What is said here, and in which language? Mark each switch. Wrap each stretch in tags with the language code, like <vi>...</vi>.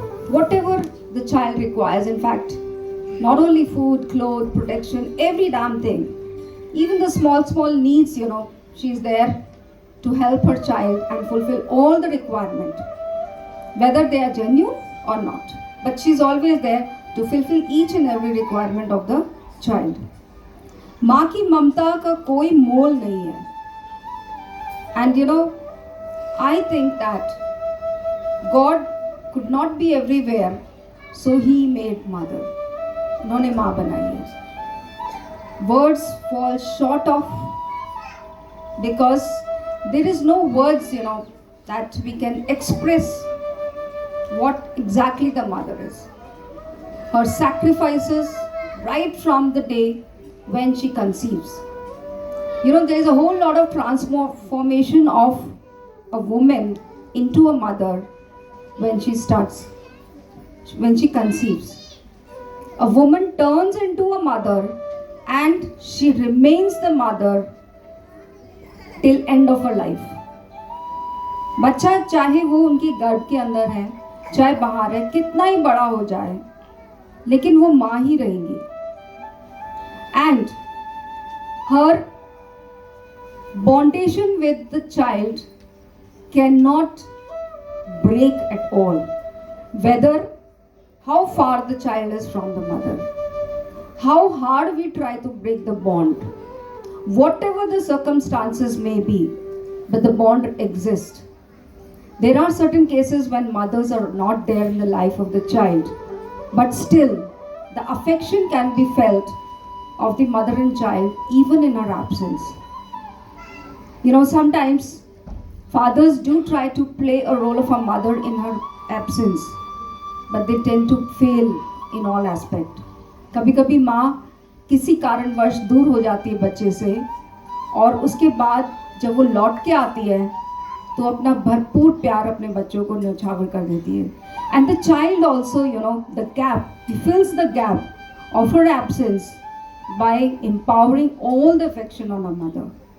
<en>Whatever the child requires, in fact, not only food, clothes, protection, every damn thing. Even the small needs, she's there to help her child and fulfill all the requirement. Whether they are genuine or not. But she's always there to fulfill each and every requirement of the child.</en> <hi>माँ की ममता का कोई मोल नहीं है.</hi> <en>And I think that God could not be everywhere, so He made mother.</en> <hi>उन्होंने माँ बनाई है.</hi> <en>Words fall short of, because there is no words, that we can express what exactly the mother is. Her sacrifices right from the day when she conceives. There is a whole lot of transformation of a woman into a mother when she conceives. A woman turns into a mother and she remains the mother till end of her life.</en> <hi>बच्चा चाहे वो उनकी गर्भ के अंदर है, चाहे बाहर है, कितना ही बड़ा हो जाए, लेकिन वो माँ ही रहेंगी.</hi> <en>And her bondation with the child cannot break at all, whether how far the child is from the mother, how hard we try to break the bond, whatever the circumstances may be, but the bond exists. There are certain cases when mothers are not there in the life of the child, but still the affection can be felt of the mother and child even in her absence. Sometimes fathers do try to play a role of a mother in her absence, but they tend to fail in all aspect.</en> <hi>कभी-कभी माँ किसी कारणवश दूर हो जाती है बच्चे से, और उसके बाद जब वो लौट के आती है तो अपना भरपूर प्यार अपने बच्चों को न्यौछावर कर देती है.</hi> <en>And the child also, the gap, he fills the gap of her absence by empowering all the affection on her mother.</en>